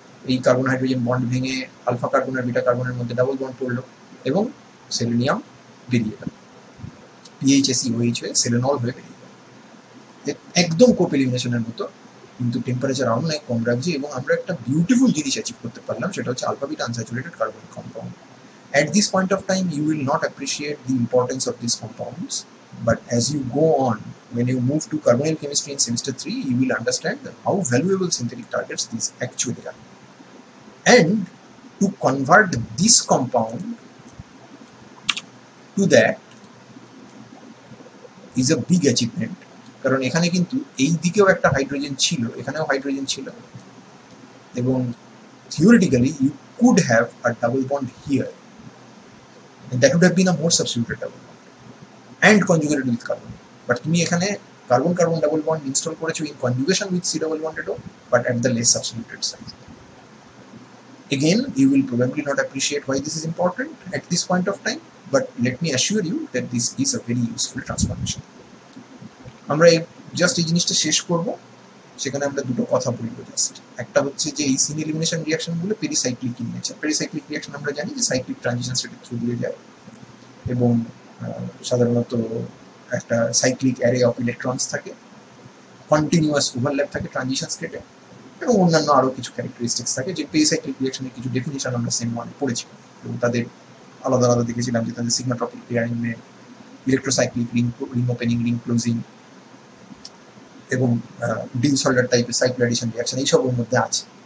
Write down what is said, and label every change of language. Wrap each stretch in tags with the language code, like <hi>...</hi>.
<bn>এই carbon hydrogen bond ভেঙে alpha carbon আর beta কার্বনের মধ্যে ডাবল বন্ড পড়লো এবং সেলেনিয়াম বেরিয়ে গেল, পিএইচএসিওএইচ হয়ে সেলেনল হয়ে বেরিয়ে গেল। একদম কোপ এলিমিনেশনের মতো, কিন্তু টেম্পারেচার আরো অনেক কম রাখছে, এবং আমরা একটা বিউটিফুল জিনিস অ্যাচিভ করতে পারলাম, সেটা হচ্ছে alpha beta unsaturated carbonic compound.</bn> <en>At this point of time, you will not appreciate the importance of these compounds, but as you go on, when you move to carbonyl chemistry in semester 3, you will understand how valuable synthetic targets these actually are. And to convert this compound to that is a big achievement,</en> <bn>কারণ এখানে কিন্তু এই দিকেও একটা hydrogen ছিল, এখানেও hydrogen ছিল, এবং</bn> <en>theoretically you could have a double bond here, and that would have been a more substituted double bond and conjugated with carbon. But</en> <bn>তুমি এখানে carbon carbon double bond install করেছো</bn> <en>in conjugation with C double bonded O, but at the less substituted site. Again, you will probably not appreciate why this is important at this point of time, but let me assure you that this is a very useful transformation.</en> <bn>আমরা just এই জিনিসটা শেষ করব, সেখানে আমরা দুটো কথা বলবো জাস্ট। একটা হচ্ছে যে এই scene elimination রিয়াকশনগুলো পেরিসাইক্লিক in nature. পেরিসাইক্লিক reaction আমরা জানি যে সাইক্লিক ট্রানজিশন স্টেটের থ্রু দিয়ে যায়, এবং সাধারণত একটা সাইক্লিক অ্যারে অফ ইলেকট্রনস থাকে, কন্টিনিউয়াস ওভারল্যাপ থাকে ট্রানজিশন স্টেটে, এবং অন্যান্য আরও কিছু ক্যারেক্টারিস্টিক্স থাকে, যে পেরিসাইক্লিক রিয়াকশনের কিছু ডেফিনিশন আমরা সেম ওয়ানে পড়েছি, এবং তাদের আলাদা আলাদা দেখেছিলাম যে তাদের সিগমাট্রপিক পেয়ারিংয়ে, ইলেকট্রোসাইক্লিক রিং ওপেনিং, রিং ক্লোজিং, এবং ডিলসল্ডার টাইপের সাইক্লিক অ্যাডিশন রিয়াকশন, এইসবের মধ্যে আছে।</bn>